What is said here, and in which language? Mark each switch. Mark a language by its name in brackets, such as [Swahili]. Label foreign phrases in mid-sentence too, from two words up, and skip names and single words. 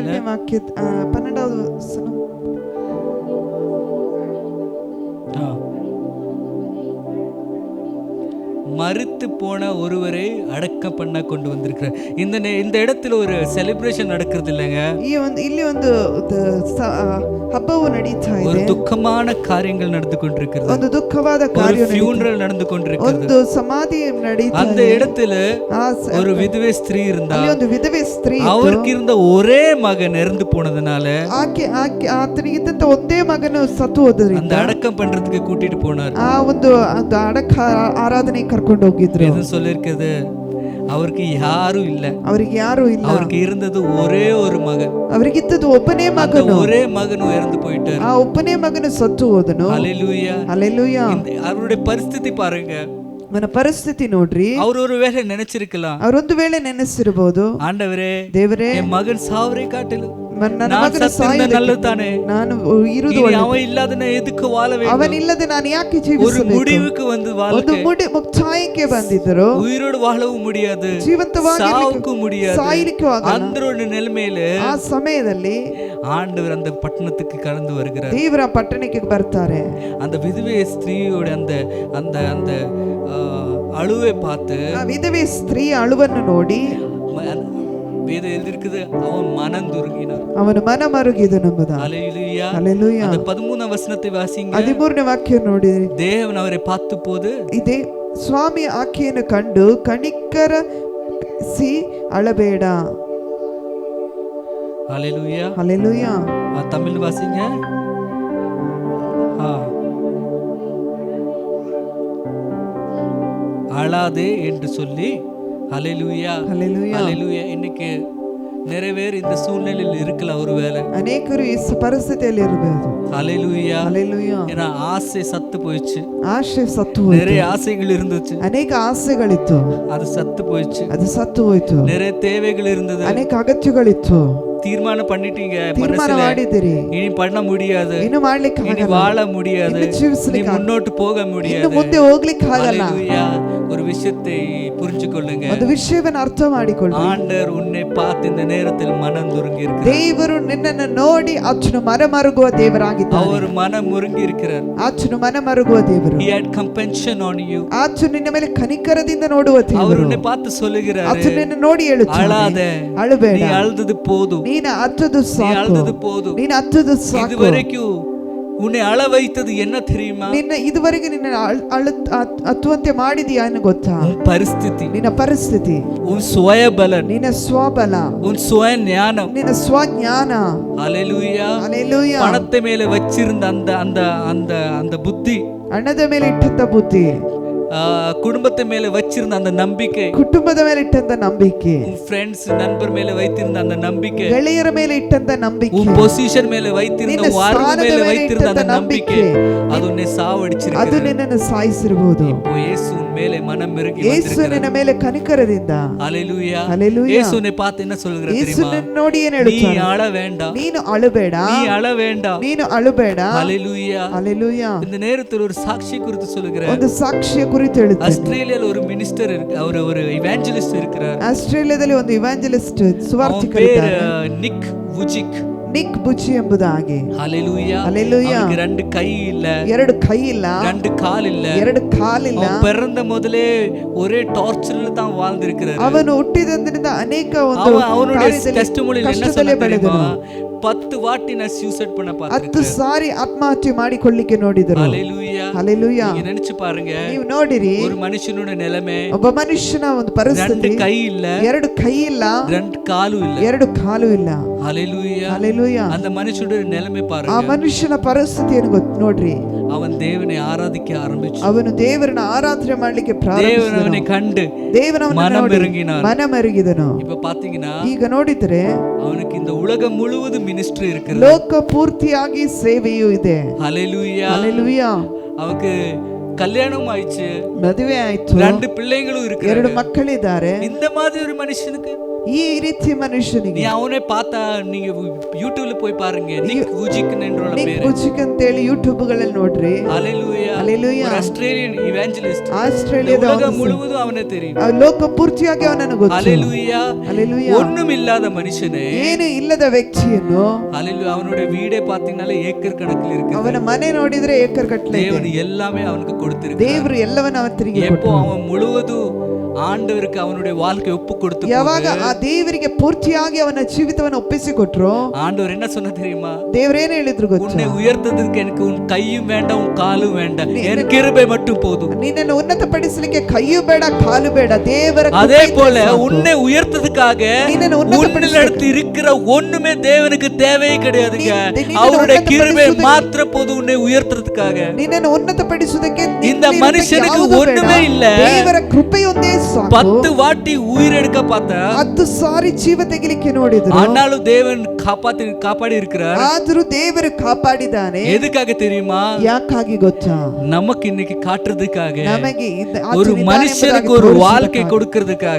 [Kannada] 12ನೇ ವಾಕ್ಯ [Tamil] 12வது வசனம். மரித்து போன ஒருவரை அடக்கம் பண்ண கொண்டு வந்திருக்கிறார். இந்த இடத்துல ஒரு செலிப்ரேஷன் நடக்கிறது இல்லைங்க. [Kannada] ಇಲ್ಲಿ ಒಂದು ಹಬ್ಬವು ನಡೀತಾ ಇದೆ. [Tamil] ஒரு துக்கமான காரியங்கள் நடந்து கொண்டிருக்கிறது. [Kannada] ಒಂದು ದುಃಖವಾದ ಕಾರ್ಯ [Tamil] ஃபியூனரல் நடந்து கொண்டிருக்கிறது. [Kannada] ಒಂದು ಸಮಾಧಿ ನಡೀತಾ ಇದೆ. [Tamil] அந்த இடத்துல ஒரு விதவை ஸ்திரீ இருந்தா. [Kannada] ಅಲ್ಲಿ ಒಂದು ವಿಧವೆ ಸ್ತ್ರೀ ಇತ್ತು. [Tamil] அவருக்கு இருந்த ஒரே மகன் இறந்து போனதுனால [Kannada] ಆತನಿಗಿದ್ದಂತ ಒಂದೇ ಮಗನು ಸತ್ತು ಹೋದ್ರಿಂದ [Tamil] அந்த அடக்கம் பண்றதுக்கு கூட்டிட்டு போனார். [Kannada] ಆ ಒಂದು ಅಡಕ ಆರಾಧನೆ ಕರ್ಕೊಂಡು ಹೋಗಿದ್ರು. [Tamil] ಇದು சொல்லிருக்குது, அவருக்கு யாரும் இல்ல. [Kannada] ಅವರಿಗೆ ಯಾರು ಇಲ್ಲ. [Tamil] அவருக்கு இருந்தது ஒரே ஒரு மகன். [Kannada] ಅವರಿಗಿದ್ದದ್ದು ಒಬ್ಬನೇ ಮಗನು. [Tamil] ஒரே மகன் இறந்து போயிட்டார். [Kannada] ಆ ಒಬ್ಬನೇ ಮಗನು ಸತ್ತು ಹೋದನು. [Tamil] ஹalleluya. ஹalleluya. அவருடைய ಪರಿಸ್ಥಿತಿ பாருங்க. [Kannada] ಅವನ ಪರಿಸ್ಥಿತಿ ನೋಡ್ರಿ. [Tamil] ಅವರು ஒரு வேளை நினைச்சிருக்கலாம், [Kannada] ಅವರೊಂದು ವೇಳೆ ನೆನೆಸಿರಬಹುದು, [Tamil] ஆண்டவரೇ [Kannada] ದೇವರೇ, [Tamil] என் மகன் சாவரை காட்டிலும் [Kannada] ನನ್ನ ಮಗನ ಸಾಯುವುದು [Tamil] நல்லதுதானே, [Kannada] ನಾನು ಇರುವುದು [Tamil] அவன் இல்லாத எதுக்கு வாழ வேண்டும், [Kannada] ಅವನಿಲ್ಲದೆ ನಾನು ಯಾಕೆ [Tamil] ஒரு [Kannada] ಜೀವಿಸಬೇಕು, [Tamil] முடிவுக்கு வந்து [Kannada] ಒಂದು ಮುಕ್ತಾಯಕ್ಕೆ ಬಂದಿದ್ದರು. [Tamil] உயிரோடு வாழவும் முடியாது, [Kannada] ಜೀವಂತವಾಗಿ [Tamil] முடியாது, [Kannada] ಸಾಯಲಿಕ್ಕೂ ಆಗಲ್ಲ. [Tamil] ಅಂದ್ರೋட நிலைமையில [Kannada] ಆ ಸಮಯದಲ್ಲಿ [Tamil] ஆண்டவர் அந்த பட்டணத்துக்கு கடந்து வருகிறார். [Kannada] ದೇವರ ಪಟ್ಟಣಕ್ಕೆ ಬರ್ತಾರೆ. [Tamil] அந்த விதவை ஸ்திரீயோட அந்த அந்த அந்த அழுவை பார்த்து, [Kannada] ಆ ವಿಧವೆ ಸ್ತ್ರೀ ಅಳುವನ್ನು ನೋಡಿ, [Tamil] வேதம் எழுதிருக்குது, அவன் மனந்துருகினான். [Kannada] ಅವನು ಮನ ಮರುಗಿದನೆಂಬುದಾಗಿ. [Tamil] ஹல்லேலூயா. [Kannada] ಹಲ್ಲೆಲೂಯಾ. [Tamil] அந்த 13ನೇ ವಚನத்தை வாசிங்க. [Kannada] 13ನೇ ವಾಕ್ಯ ನೋಡಿ. [Tamil] தேவன் அவரை பார்த்து போது [Kannada] ಇದೇ ಸ್ವಾಮಿ ಆಕೆಯನ್ನು ಕಂಡು ಕನಿಕರಿಸಿ ಅಳಬೇಡ. [Tamil] ஹல்லேலூயா. [Kannada] ಹಲ್ಲೆಲೂಯಾ. [Tamil] தமிழ் வாசிங்க. அழாதே என்று சொல்லி. ஹல்லேலூயா. [Kannada] ಹಲ್ಲೆಲೂಯಾ. [Tamil] ஹல்லேலூயா. இன்னைக்கு நிறைய பேர் இந்த சூழ்நிலையில் இருக்கலாம். ஒருவேளை [Kannada] ಅನೇಕರು ಈ ಪರಿಸ್ಥಿತಿಯಲ್ಲಿ ಇರಬಹುದು. [Tamil] ஹல்லேலூயா. [Kannada] ಹಲ್ಲೆಲೂಯಾ. [Tamil] ஏன்னா ஆசை சத்து போயிடுச்சு. [Kannada] ಆಶೆ ಸತ್ತು ಹೋಯಿತು. [Tamil] நிறைய ஆசைகள் இருந்துச்சு, [Kannada] ಅನೇಕ ಆಸೆಗಳಿತ್ತು, [Tamil] அது ಸತ್ತು போயிடுச்சு. [Kannada] ಅದು ಸತ್ತು ಹೋಯ್ತು. [Tamil] நிறைய தேவைகள் இருந்தது, [Kannada] ಅನೇಕ ಅಗತ್ಯಗಳಿತ್ತು. [Tamil] தீர்மானம் பண்ணிட்டீங்க [Kannada] ತೀರ್ಮಾನ [Tamil] மனசுல, [Kannada] ಮಾಡಿದಿರಿ, [Tamil] இனி பண்ண முடியாது, [Kannada] ಇನ್ನು ಮಾಡ್ಲಿಕ್ಕೆ [Tamil] இனி [Kannada] ಆಗಲ್ಲ, [Tamil] வாழ முடியாது, [Kannada] ಇನ್ನು [Tamil] இனி [Kannada] ಜೀವಿಸ್ಲಿಕ್ಕೆ [Tamil] முன்னோட்டு போக [Kannada] ಇನ್ನು [Tamil] முடியாது. [Kannada] ಮುಂದೆ ಹೋಗ್ಲಿಕ್ಕೆ ಆಗಲ್ಲ. [Tamil] ஹல்லேலூயா. ஒரு விஷயத்தை புரிஞ்சு கொள்ளுங்க. [Kannada] ಒಂದು ವಿಷಯವನ್ನು ಅರ್ಥ ಮಾಡಿಕೊಳ್ಳಿ. [Tamil] ஆண்டவர் உன்னை பார்த்து இந்த நேரத்தில் மனம் துருங்கி இருக்கிறார். [Kannada] ದೇವರು ನಿನ್ನನ್ನು ನೋಡಿ ಆತನು ಮನ ಮರುಗುವ ದೇವರಾಗಿದ್ದಾನೆ. [Tamil] அவர் மனம் முருங்கி இருக்கிறார். [Kannada] ಆತನು ಮನ ಮರುಗುವ ದೇವರು. [English] He had compassion on you. [Kannada] ಆತನು ನಿನ್ನ ಮೇಲೆ ಕನಿಕರದಿಂದ ನೋಡುವ [Tamil] அவர் [Kannada] ದೇವರು. [Tamil] உன்னை பார்த்து சொல்லுகிறார், [Kannada] ಆತನು ನಿನ್ನ ನೋಡಿ ಹೇಳುತ್ತಾನೆ, [Tamil] அழாத, [Kannada] ಅಳಬೇಡ, [Tamil] நீ அழுதது போதும், [Kannada] ನೀನು ಅತ್ತದು [Tamil] நீ [Kannada] ಸಾಕು, [Tamil] அழுதது போதும். [Kannada] ನೀನು ಅತ್ತದು ಸಾಕು. [Tamil] இதுவரைக்கும் உன்னை அழ வைத்தது என்ன தெரியுமா? [Kannada] ನಿನ್ನ ಇದುವರೆಗೆ ನಿನ್ನ ಹತ್ತುವಂತೆ ಮಾಡಿದೀಯಾ ಏನು ಗೊತ್ತಾ? [Tamil] உன் பரிஸ்திதி, [Kannada] ನಿನ್ನ ಪರಿಸ್ಥಿತಿ, [Tamil] உன் சுயபலன், [Kannada] ನಿನ್ನ ಸ್ವಬಲ, [Tamil] உன் சுய ஞானம். [Kannada] ನಿನ್ನ ಸ್ವಜ್ಞಾನ. [Tamil] ஹல்லேலூயா. [Kannada] ಹಲ್ಲೆಲೂಯಾ. [Tamil] பணத்தை மேல வச்சிருந்த அந்த அந்த அந்த அந்த புத்தி, [Kannada] ಹಣದ ಮೇಲೆ ಇಟ್ಟಂತ ಬುದ್ಧಿ, [Tamil] குடும்பத்தை மேல வச்சிருந்த அந்த நம்பிக்கை, [Kannada] ಕುಟುಂಬದ ಮೇಲೆ ಇಟ್ಟಂತ ನಂಬಿಕೆ, [Tamil] உன் ஃப்ரெண்ட்ஸ் நண்பர் மேல வைத்திருந்த அந்த நம்பிக்கை, [Kannada] ಗೆಳೆಯರ ಮೇಲೆ ಇಟ್ಟಂತ ನಂಬಿಕೆ, [Tamil] உன் பொசிஷன் மேல வைத்திருந்த [Kannada] ನಿನ್ನ [Tamil] வாழ்வு [Kannada] ಸ್ಥಾನದ [Tamil] மேல [Kannada] ಮೇಲೆ [Tamil] வைத்திருந்த அந்த [Kannada] ಇಟ್ಟಂತ [Tamil] நம்பிக்கை, [Kannada] ನಂಬಿಕೆ, [Tamil] அது உன்னை [Kannada] ಅದು [Tamil] சாவடிச்சிருக்கு. [Kannada] ನಿನ್ನನ್ನು ಸಾಯಿಸಿರಬಹುದು. [Tamil] இப்போ இயேசு உன் மேலே மனம் இறங்கி [Kannada] ಯೇಸು [Tamil] வந்திருக்கிறார். [Kannada] ನಿನ್ನ ಮೇಲೆ ಕನಿಕರದಿಂದ. [Tamil] ஹல்லேலூயா. [Kannada] ಹಲ್ಲೆಲೂಯಾ. [Tamil] இயேசு உன்னை பார்த்து என்ன சொல்கிறார் [Kannada] ಯೇಸು [Tamil] தெரியுமா? [Kannada] ನಿನ್ನ ನೋಡಿ ಏನು [Tamil] நீ [Kannada] ಹೇಳುತ್ತಾನೆ? [Tamil] அழ வேண்டாம், [Kannada] ನೀನು ಅಳಬೇಡ, [Tamil] நீ அழ வேண்டாம். [Kannada] ನೀನು ಅಳಬೇಡ. [Tamil] ஹல்லேலூயா. [Kannada] ಹಲ್ಲೆಲೂಯಾ. [Tamil] இந்த நேரத்தில் ஒரு சாட்சி குறித்து சொல்லுகிறார். [Kannada] ಒಂದು ಸಾಕ್ಷಿಯ ಕುರಿತು ಹೇಳುತ್ತೇನೆ. [Tamil] ஆஸ்திரேலியால ஒரு மினிஸ்டர் இருக்கு, அவர் ஒரு இவாஞ்சலிஸ்ட் இருக்கிறார். [Kannada] ಆಸ್ಟ್ರೇಲಿಯಾದಲ್ಲಿ ಒಂದು ಇವಾಂಜಲಿಸ್ಟ್ [Tamil] அவன் பேர் [Kannada] ಸುವಾರ್ತಿಕರಿದ್ದಾರೆ, [Tamil] நிக் வுஜிக். [Kannada] ನಿಕ್ ಬುಚಿ ಎಂಬುದಾಗಿ. [Tamil] ஹல்லேலூயா. [Kannada] ಹಲ್ಲೆಲೂಯಾ. [Tamil] அவனுக்கு ரெண்டு கை இல்ல, [Kannada] ಎರಡು ಕೈ ಇಲ್ಲ, [Tamil] ரெண்டு கால் இல்ல, [Kannada] ಎರಡು ಕಾಲಿಲ್ಲ. [Tamil] அவன் பிறந்த முதலே ஒரே டார்ச்சர்ல தான் வாழ்ந்திருக்கிறார். [Kannada] ಅವನು ಹುಟ್ಟಿದಂದಿನಿಂದ ಅನೇಕ ಒಂದು [Tamil] அவனுடைய [Kannada] ಕಾರ್ಯದಲ್ಲಿ [Tamil] ಟೆಸ್ಟಿಮೋನಿಯಲ್ಲಿ என்ன [Kannada] ಕಷ್ಟದಲ್ಲೇ [Tamil] சொன்னா தெரியுமா? [Kannada] ಬೆಳೆದನು. [Tamil] 10 வாட்டி நான் சூசைட் பண்ண [Kannada] 10 [Tamil] பார்த்திருக்கேன். [Kannada] ಸಾರಿ ಆತ್ಮಹತ್ಯೆ ಮಾಡಿಕೊಳ್ಳಿಕ್ಕೆ ನೋಡಿದರು. [Tamil] ஹல்லேலூயா. [Kannada] ಹಲ್ಲೆಲೂಯಾ. [Tamil] நீங்க நினைச்சு பாருங்க, [Kannada] ನೀವು ನೋಡಿರಿ, [Tamil] ஒரு மனுஷனோட நிலைமை, [Kannada] ಒಬ್ಬ ಮನುಷ್ಯನ ಒಂದು [Tamil] ரெண்டு [Kannada] ಪರಿಸ್ಥಿತಿ, [Tamil] கை இல்ல, [Kannada] ಎರಡು ಕೈ ಇಲ್ಲ, [Tamil] ரெண்டு காலும் இல்ல. [Kannada] ಎರಡು ಕಾಲು ಇಲ್ಲ. [Tamil] ஹல்லேலூயா. [Kannada] ಹಲ್ಲೆಲೂಯಾ. [Tamil] அந்த மனுஷனோட நிலைமை [Kannada] ಆ [Tamil] பாருங்க. [Kannada] ಮನುಷ್ಯನ ಪರಿಸ್ಥಿತಿಯನ್ನು ನೋಡ್ರಿ. [Tamil] அவன் தேவனை ஆராதிக்க ஆரம்பிச்சு, [Kannada] ಅವನು ದೇವರನ್ನ ಆರಾಧನೆ ಮಾಡ್ಲಿಕ್ಕೆ [Tamil] தேவன் [Kannada] ಪ್ರಾರಂಭಿಸಿದನು. [Tamil] அவனை கண்டு [Kannada] ದೇವನವನ್ನ [Tamil] மனம் [Kannada] ನೋಡಿ [Tamil] இறங்கினார். [Kannada] ಮನ ಮರುಗಿದನು. [Tamil] இப்ப பாத்தீங்கன்னா [Kannada] ಈಗ ನೋಡಿದ್ರೆ [Tamil] அவனுக்கு இந்த உலகம் முழுவதும் மினிஸ்ட்ரி இருக்குது. [Kannada] ಲೋಕ ಪೂರ್ತಿಯಾಗಿ ಸೇವೆಯೂ ಇದೆ. [Tamil] ஹல்லேலூயா. [Kannada] ಹಲ್ಲೆಲೂಯಾ. [Tamil] அவனுக்கு கல்யாணம் ஆயிடுச்சு, [Kannada] ಮದುವೆ ಆಯ್ತು, [Tamil] 2 பிள்ளைங்களும் [Kannada] ಎರಡು [Tamil] இருக்கிறாங்க. [Kannada] ಮಕ್ಕಳಿದ್ದಾರೆ. [Tamil] இந்த மாதிரி ஒரு மனுஷனுக்கு [Kannada] ಈ ರೀತಿ ಮನುಷ್ಯನಿಗೆ [Tamil] நீ அவனே பார்த்தா, நீங்க யூடியூப்ல போய் பாருங்க, நிக் வுஜிக் என்றோட பேரு. [Kannada] ಬುಚಿಕ್ ಅಂತೇಳಿ ಯೂಟ್ಯೂಬ್ ಗಳಲ್ಲಿ ನೋಡ್ರಿ. [Tamil] ஹல்லேலூயா. [Kannada] ಹಲ್ಲೆಲೂಯಾ. [Tamil] ஒரு ஆஸ்திரேலியன் இவாஞ்சலிஸ்ட். [Kannada] ಆಸ್ಟ್ರೇಲಿಯಾದ [Tamil] உலகம் முழுவதும் அவனை தெரியும். [Kannada] ಲೋಕ ಪೂರ್ತಿಯಾಗಿ ಅವನನ್ನು ಗೊತ್ತು. [Tamil] ஹல்லேலூயா. [Kannada] ಹಲ್ಲೆಲೂಯಾ. [Tamil] ஒண்ணும் இல்லாத மனுஷனே, [Kannada] ಏನು ಇಲ್ಲದ ವ್ಯಕ್ತಿಯನ್ನು, [Tamil] ஹல்லேலூயா, அவனோட வீடே பாத்தீங்கன்னாலே ஏக்கர் கணக்கில் இருக்கு. [Kannada] ಅವನ ಮನೆ ನೋಡಿದ್ರೆ ಏಕರ್ ಗಟ್ಟಲೆ ಇದೆ. [Tamil] தேவன் எல்லாமே அவனுக்கு கொடுத்திருக்கார். [Kannada] ದೇವರು ಎಲ್ಲವನ್ನ ಅವನಿಗೆ [Tamil] எப்போ [Kannada] ಕೊಟ್ಟರು. [Tamil] அவன் முழுவதும் ஆண்டவருக்கு அவனுடைய வாழ்க்கை ஒப்பு கொடுத்து [Kannada] ಯಾವಾಗ ಆ ದೇವರಿಗೆ ಪೂರ್ತಿಯಾಗಿ ಅವನ ಜೀವಿತವನ್ನು ಒಪ್ಪಿಸಿಕೊಟ್ರು, [Tamil] ஆண்டவர் என்ன சொன்ன தெரியுமா? [Kannada] ದೇವರೇನು ಹೇಳಿದ್ರು ಗೊತ್ತಾ? [Tamil] உன்னை உயர்த்ததுக்கு எனக்கு உன் கையும் வேண்டாம், உன் காலும் வேண்டாம், என் கிருபை மட்டும் போதும். [Kannada] ನಿನ್ನನ್ನು ಉನ್ನತಪಡಿಸಲಿಕ್ಕೆ ಕೈಯೂ ಬೇಡ, ಕಾಲು ಬೇಡ, ದೇವರ [Tamil] அதே [Kannada] ಕೃಪೆ [Tamil] போல [Kannada] ಸಾಕು. [Tamil] உன்னை உயர்த்ததுக்காக [Kannada] ನಿನ್ನನ್ನು [Tamil] உன்னிடத்து இருக்கிற ஒண்ணுமே தேவனுக்கு தேவையே கிடையாதுங்க. [Kannada] ನಿನ್ನನ್ನು [Tamil] அவருடைய கிருபை [Kannada] ಉನ್ನತಪಡಿಸುವುದಕ್ಕೆ- [Tamil] மாத்திர போதும் உன்னை உயர்த்துறதுக்காக. [Kannada] ನಿನ್ನನ್ನು ಉನ್ನತಪಡಿಸುವುದಕ್ಕೆ [Tamil] இந்த மனுஷனுக்கு ஒண்ணுமே இல்ல. [Kannada] ದೇವರ ಕೃಪೆಯೊಂದೇ ಸಾಕು. [Tamil] 10 வாட்டி உயிரெடுக்க பார்த்தா, [Kannada] 10 ಸಾರಿ ಜೀವ ತೆಗಿಲಿಕ್ಕೆ ನೋಡಿದ್ರು, [Tamil] ஆனாலும் தேவன் காப்பாடி இருக்கிறார். [Kannada] ಆದರೂ ದೇವರು ಕಾಪಾಡಿದ್ದಾನೆ. [Tamil] எதுக்காக தெரியுமா? [Kannada] ಯಾಕಾಗಿ ಗೊತ್ತಾ? [Tamil] நமக்கு இன்னைக்கு காட்டுறதுக்காக, [Kannada] ನಮಗೆ [Tamil] ஒரு மனுஷனுக்கு ஒரு வாழ்க்கை கொடுக்கிறதுக்காக,